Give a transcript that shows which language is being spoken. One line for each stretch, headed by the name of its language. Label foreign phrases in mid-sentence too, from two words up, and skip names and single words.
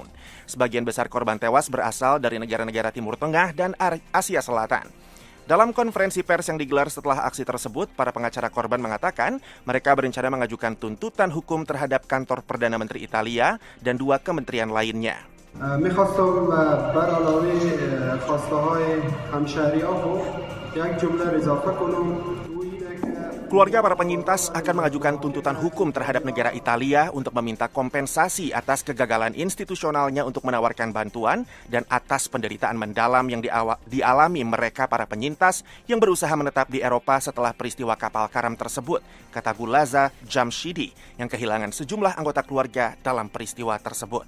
Indonesian: Sebagian besar korban tewas berasal dari negara-negara Timur Tengah dan Asia Selatan. Dalam konferensi pers yang digelar setelah aksi tersebut, para pengacara korban mengatakan mereka berencana mengajukan tuntutan hukum terhadap kantor Perdana Menteri Italia dan 2 kementerian lainnya.
Persian: میخواستم بر علاوه خواسته های همشهری‌ها یک جمله اضافه کنم.
Indonesian: Keluarga para penyintas akan mengajukan tuntutan hukum terhadap negara Italia untuk meminta kompensasi atas kegagalan institusionalnya untuk menawarkan bantuan dan atas penderitaan mendalam yang dialami mereka para penyintas yang berusaha menetap di Eropa setelah peristiwa kapal karam tersebut, kata Gulaza Jamshidi yang kehilangan sejumlah anggota keluarga dalam peristiwa tersebut.